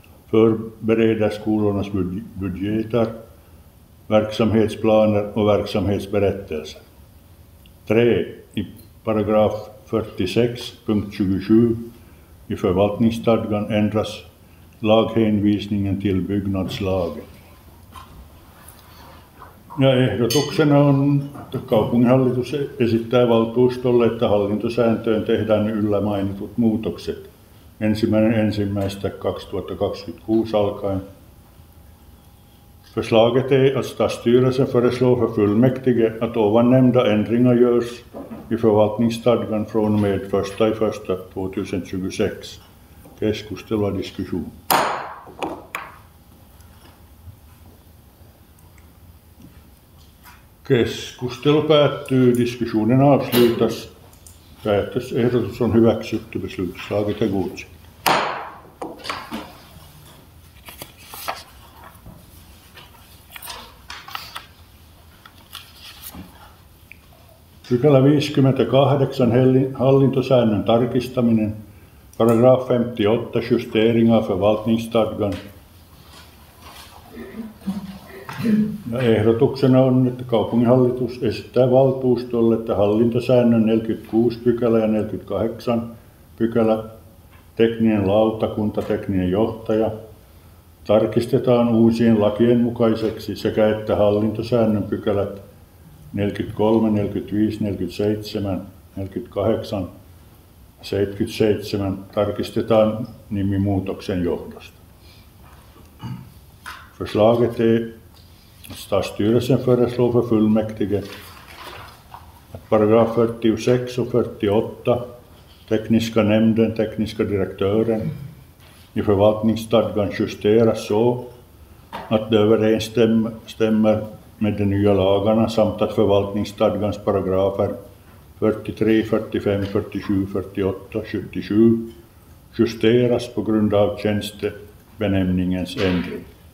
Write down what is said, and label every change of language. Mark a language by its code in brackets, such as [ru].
[sv] Förbereder skolornas budgeter, verksamhetsplaner och verksamhetsberättelser. 3. I paragraf 46 punkt 27 i förvaltningsstadgan ändras laghänvisningen till byggnadslagen. [fi] Ja ehdotuksena on, että kaupunginhallitus esittää valtuustolle, että hallintosääntöön tehdään yllä mainitut muutokset 1.1.2026 alkaen. [sv] Förslaget är att stadsstyrelsen föreslår för fullmäktige att ovannämnda ändringar görs i förvaltningsstadgan från och med 1.1.2026. [fi] Keskustelu ja diskussion. Keskustelu päättyy, [sv] diskussionen avslutas. [fi] Päätösehdotus on hyväksytty, [sv] beslutslaget är godkänt. [fi] Pykälä 58, hallintosäännön tarkistaminen. [sv] Paragraf 58, justering av förvaltningsstadgan. [fi] Ja ehdotuksena on, että kaupunginhallitus esittää valtuustolle, että hallintosäännön 46 pykälä ja 48 pykälä, tekninen lautakunta, tekninen johtaja, tarkistetaan uusien lakien mukaiseksi sekä että hallintosäännön pykälät 43, 45, 47, 48, 77 tarkistetaan nimimuutoksen johdosta. [sv] Förslaget är att stadsstyrelsen föreslår för fullmäktige att paragraf 46 och 48, tekniska nämnden, tekniska direktören, i förvaltningsstadgan justeras så att det överensstämmer med de nya lagarna samt att förvaltningsstadgans paragrafer 43, 45, 47, 48, 77 justeras på grund av tjänstebenämningens ändring.